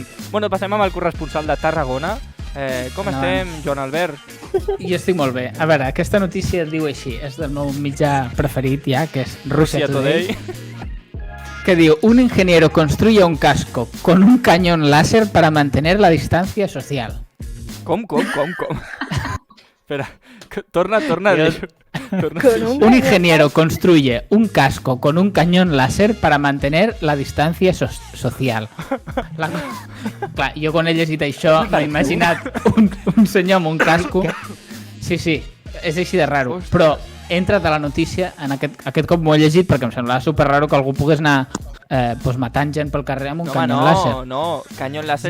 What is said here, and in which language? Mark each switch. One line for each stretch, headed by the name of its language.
Catalan: Bueno, passem amb el corresponsal de Tarragona. Com estem, Joan Albert? Jo estic molt bé. A veure, aquesta notícia et diu així. És del meu mitjà preferit ja, que és Russia Today.
Spanish: Que diu, un ingeniero construye un casco con un cañón láser para mantener la distancia social.
Catalan: Com? Espera, torna a dir.
Spanish: Un ingeniero construye un casco con un cañón láser para mantener la distancia social.
Catalan: Clar, jo quan he llegit això m'he imaginat un senyor amb un casco. Sí, és així de raro. Ostres. Però he entrat a la notícia, en aquest cop m'ho he llegit perquè em semblava super raro que algú pogués anar matant gent pel carrer amb un cañón láser. No, canyón láser,